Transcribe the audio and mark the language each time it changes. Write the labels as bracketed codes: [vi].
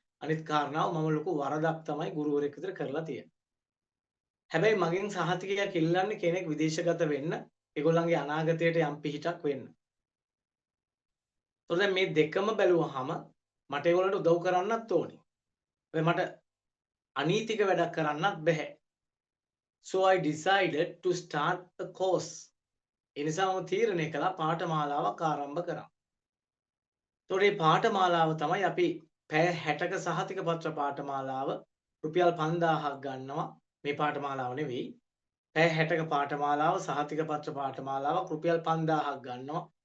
[si] අනිත් කාරණාව මම ලොකු වරදක් තමයි ගුරුවරයෙක් විතර කරලා තියෙන්නේ. හැබැයි මගෙන් සහතිකයක් ඉල්ලන්නේ කෙනෙක් විදේශගත වෙන්න, ඒගොල්ලන්ගේ අනාගතයට යම් පිහිටක් වෙන්න. ඒතකොට දැන් මේ දෙකම බැලුවහම මට ඒගොල්ලන්ට උදව් කරන්නත් ඕනේ. හැබැයි මට අනීතික වැඩක් කරන්නත් බෑ. [en] So I decided to start a course. [si] ඒ නිසා මම තීරණය කළා පාඨමාලාවක් ආරම්භ කරා. ඒතකොට මේ පාඨමාලාව තමයි අපි පැය 60ක සහතික පත්‍ර පාඨමාලාව රුපියල් 5000ක් ගන්නවා. මේ පාඨමාලාව නෙවෙයි. පැය 60ක පාඨමාලාව සහතික පත්‍ර පාඨමාලාවක් රුපියල් 5000ක් ගන්නවා.